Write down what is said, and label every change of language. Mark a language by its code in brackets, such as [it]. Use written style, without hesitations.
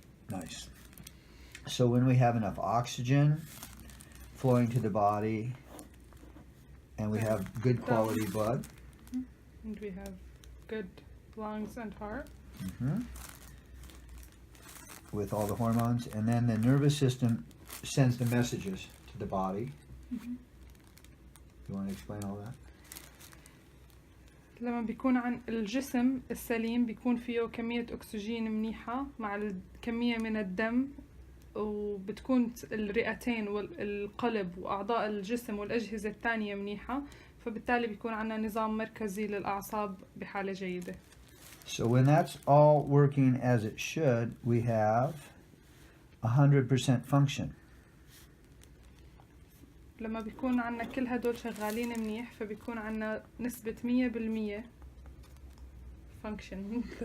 [en] Nice. So when we have enough oxygen flowing to the body and we have good quality blood, And we have good lungs and heart. mhm, with all the hormones, and then the nervous system sends the messages to the body. You want to explain all that? [ar] لما بيكون عن الجسم السليم بيكون فيه كمية أكسجين منيحة مع كمية من الدم، وبتكون الرئتين والقلب وأعضاء الجسم والأجهزة الثانية منيحة، فبالتالي بيكون عنا نظام مركزي للأعصاب بحالة جيدة. [en] So when that's all working as it should, we have 100% function. [ar] لما بيكون عنا كل هدول شغالين منيح فبيكون عنا نسبة 100% function.